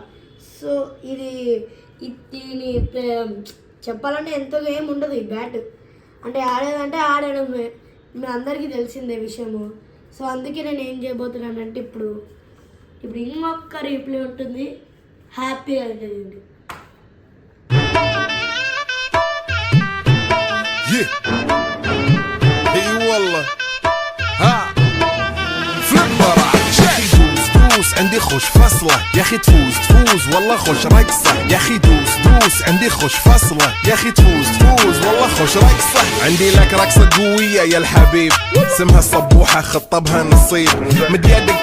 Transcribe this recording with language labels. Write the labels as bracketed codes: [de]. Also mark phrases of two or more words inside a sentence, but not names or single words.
[te] సో దీని చెప్పాలంటే ఎంతగా ఏమి ఉండదు. ఈ బ్యాట్ అంటే ఆడేదంటే ఆడడమే, మీ అందరికీ తెలిసిందే విషయము. సో అందుకే నేను ఏం చేయబోతున్నానంటే ఇప్పుడు ఇంకొక రీప్లే ఉంటుంది. హ్యాపీగా ఉంటుంది. [ar] عندي خوش فصلة يا اخي تفوز والله خوش رقصة يا اخي دوس عندي خوش فصلة يا اخي تفوز والله خوش رقصة عندي لك رقصة قوية يا الحبيب اسمها الصبوحة خطبها نصيب مد يدك